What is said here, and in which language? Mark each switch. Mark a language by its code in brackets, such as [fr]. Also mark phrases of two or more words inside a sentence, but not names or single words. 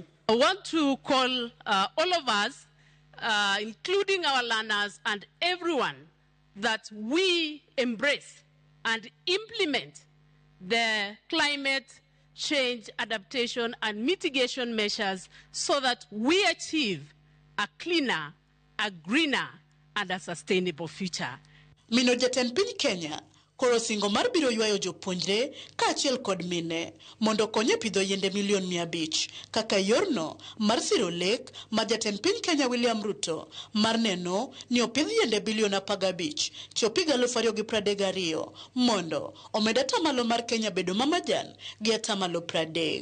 [en] I want to call all of us, including our learners and everyone, that we embrace and implement the climate change adaptation and mitigation measures so that we achieve a cleaner, a greener, and a sustainable future. [luo] Mino jatend piny Kenya koro singo mar biro ywayo jopuonjre kaachiel kod mine mondo konye pidho yiende milion 500 kaka yorno mar siro lek ma jatend piny Kenya William Ruto mar neno ni opidh yiende bilion 15 chopi 2032 mondo omed atamalo mar Kenya bedo mamajan gi atamalo 30.